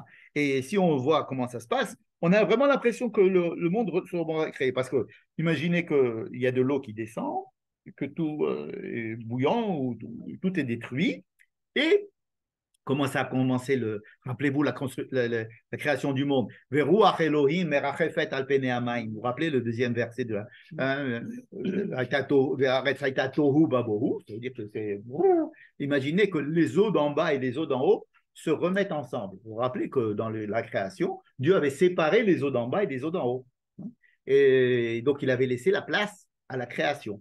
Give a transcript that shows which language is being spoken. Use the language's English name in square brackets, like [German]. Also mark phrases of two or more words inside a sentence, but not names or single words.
[French] Et si on voit comment ça se passe, on a vraiment l'impression que le monde sera créé. Parce que imaginez qu'il y a de l'eau qui descend, que tout est bouillant, ou tout est détruit. Et comment ça a commencé rappelez-vous la création du monde. [Hebrew] ורוח אלהים מרחפת על פני המים. [French] Vous vous rappelez le deuxième verset de [Hebrew] תהו ובהו. [French] Ça veut dire que c'est imaginez que les eaux d'en bas et les eaux d'en haut se remettent ensemble. Vous vous rappelez que dans la création, Dieu avait séparé les eaux d'en bas et les eaux d'en haut. Et donc il avait laissé la place à la création.